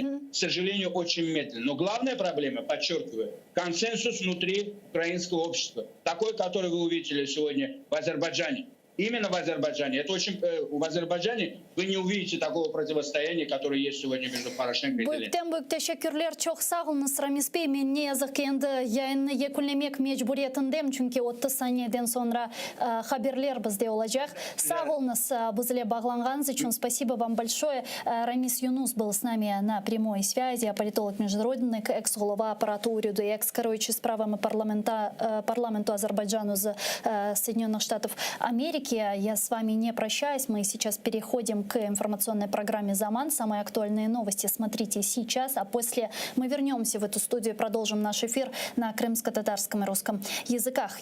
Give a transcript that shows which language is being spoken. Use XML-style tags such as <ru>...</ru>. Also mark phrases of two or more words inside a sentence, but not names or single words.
<ru>К сожалению, очень медленно. Но главная проблема, подчеркиваю, консенсус внутри украинского общества. Такой, который вы увидели сегодня в Азербайджане. Именно в Азербайджане. Это очень, в Азербайджане вы не увидите такого противостояния, которое есть сегодня между Порошенко и Зеленским.</ru> <crh>Büyük teşekkürler. Çok sağ olunuz Ramiz Bey. Men ne yazık endi yayını yekunlemek mecburiyetindeyim. Çünkü 30 saniyeden sonra haberler bizde olacak. Sağ olunuz bizle bağlanğanız için.</crh> <ru>Спасибо вам большое. Рамис Юнус был с нами на прямой связи.</ru> <uk>Политолог-международник, экс-голова аппарату уряду и экс-керуючий справами парламенту Азербайджану</uk> <ru>из Соединенных Штатов Америки. Я с вами не прощаюсь. Мы сейчас переходим к информационной программе «Заман». Самые актуальные новости смотрите сейчас, а после мы вернемся в эту студию и продолжим наш эфир на крымско-татарском и русском языках.</ru>